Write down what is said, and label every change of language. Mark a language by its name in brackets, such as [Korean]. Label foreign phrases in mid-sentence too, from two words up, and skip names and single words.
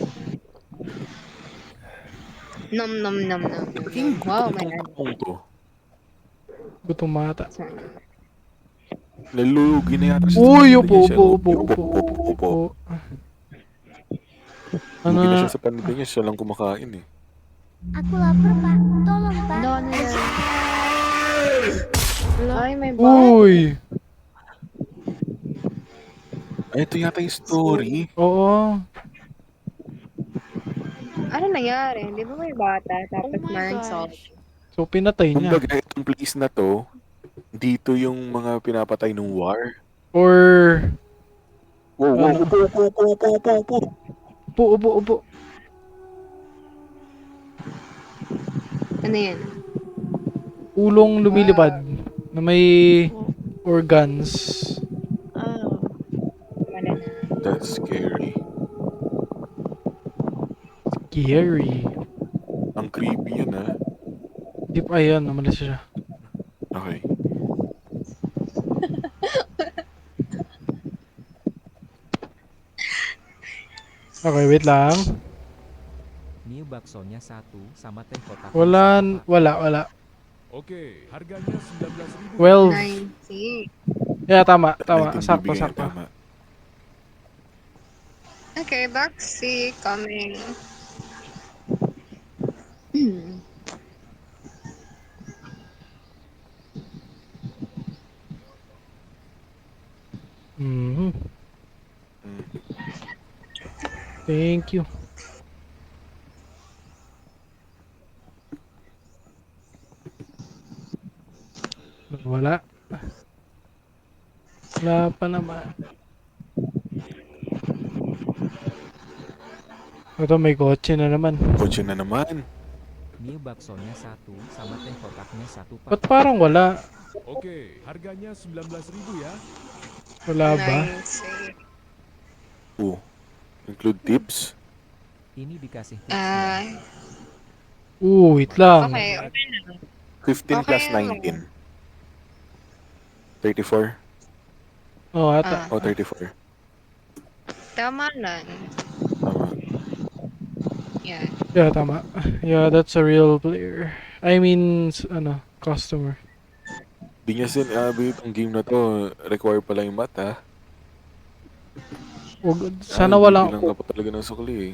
[English] Nom. Wow, my God. [Filipino] Takong to. Gutom mata. Nalulugi na yata Uy, sa paningin siya. upo. Lugi na Ano? siya sa paningin niya. Siya lang kumakain eh. [Indonesian] Aku lapar, Pak. Tolong, Pak. [Filipino] Ay, may bag. Uy! Ay, ito yata yung story. Oo. Ano nangyari? Di ba may bata tapos [English] Oh my maroon gosh. salt? [Filipino] So, pinatay niya. Kumbaga, itong place na to, dito yung mga pinapatay ng war. Or... Wow. Upo. Ano yan? Ulong lumilipad. Na may organs. Oh. Wala na. [English] That's scary. Scary. [Filipino] Ang creepy yan ah. Di pa, ayan. Namalis siya. Okay. Okay, wait lang. [Indonesian] New baksonya 1 sama teh kotaknya [Filipino] Wala. [Indonesian] Oke, harganya 19.000. [Filipino] 12. 90. Yeah, tama. Natin Sakto. bibigyan, tama. [English] Okay, Baxi coming. Mhm. Mm. Thank you. [Filipino] Wala. Wala pa naman. Ito, may kotse na naman. Kotse na naman. [Indonesian] New baksonya 1 sama teh kotaknya 1 pak. [Filipino] Ba't parang wala? [Indonesian] Oke, harganya 19.000 ya. [Filipino] Wala ba? 90. [English] Oh. Include tips. [Indonesian] Ini dikasih tips [Filipino] Ah, ya. Wait lang. okay lang. 15 plus Okay, 19. 34. Oh, ata. Oh, 34. Tama lang. Tama. Yeah. Yeah, tama. [English] Yeah, that's a real player. I mean, customer. [Filipino] Di niya sinabi itong game na to, require pala yung math ha. Sana walang... Bilang ka pa talaga ng sukli eh.